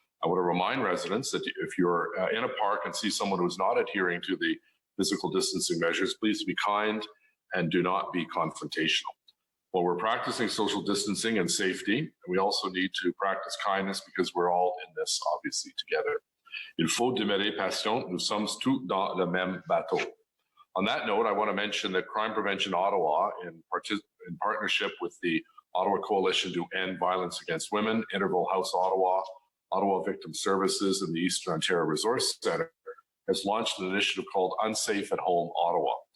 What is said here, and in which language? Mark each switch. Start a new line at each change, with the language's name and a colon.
English: I want to remind residents that if you're in a park and see someone who's not adhering to the physical distancing measures, please be kind and do not be confrontational. While we're practicing social distancing and safety, we also need to practice kindness because we're all in this, obviously, together.
French: Il faut demeurer patient. Nous sommes tous dans le même bateau.
English: On that note, I want to mention that Crime Prevention Ottawa, in partnership with the Ottawa Coalition to End Violence Against Women, Interval House Ottawa, Ottawa Victim Services, and the Eastern Ontario Resource Centre, has launched an initiative called Unsafe at Home Ottawa.